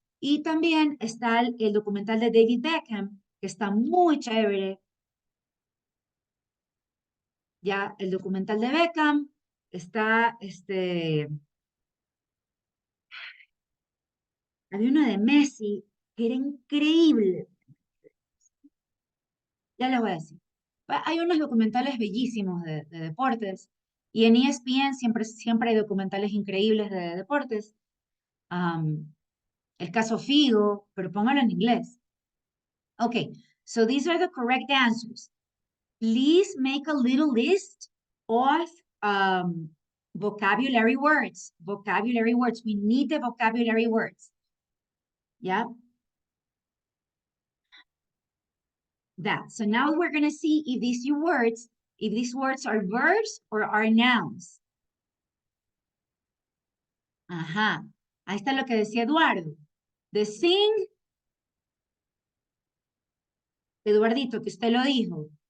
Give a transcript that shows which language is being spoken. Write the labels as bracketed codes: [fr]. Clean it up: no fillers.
[es] Y también está el documental de David Beckham, que está muy chévere, ya el documental de Beckham, está había uno de Messi que era increíble, ya les voy a decir. Hay unos documentales bellísimos de deportes y en ESPN siempre hay documentales increíbles de deportes. El caso Figo, pero póngalo en inglés. [en] Okay, so these are the correct answers. Please make a little list of vocabulary words. Vocabulary words. We need the vocabulary words. Yeah? That. So now we're going to see if these words are verbs or are nouns. [es] Ajá. Ahí está lo que decía Eduardo. [en] The sing, [es] Eduardito, que usted lo dijo.